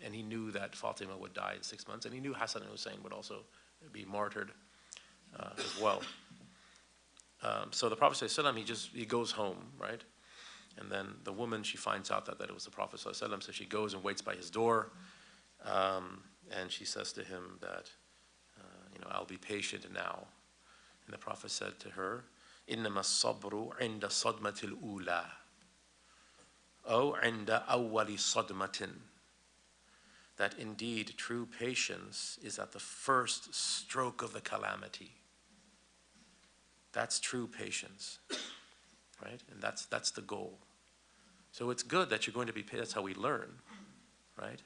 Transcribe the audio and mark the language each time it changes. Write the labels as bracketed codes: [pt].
[en] And he knew that Fatima would die in 6 months, and he knew Hassan and Hussein would also be martyred as well. So the Prophet ﷺ, he goes home, right? And then the woman, she finds out that it was the Prophet ﷺ, so she goes and waits by his door, and she says to him that, I'll be patient now. And the Prophet said to her, [ar] إِنَّمَا الصَّبْرُ عِنْدَ صَدْمَةِ الْأُولَى أو عند أول صدمة. [en] That indeed true patience is at the first stroke of the calamity. That's true patience, right? And that's the goal. So it's good that you're going to be patient. That's how we learn, right?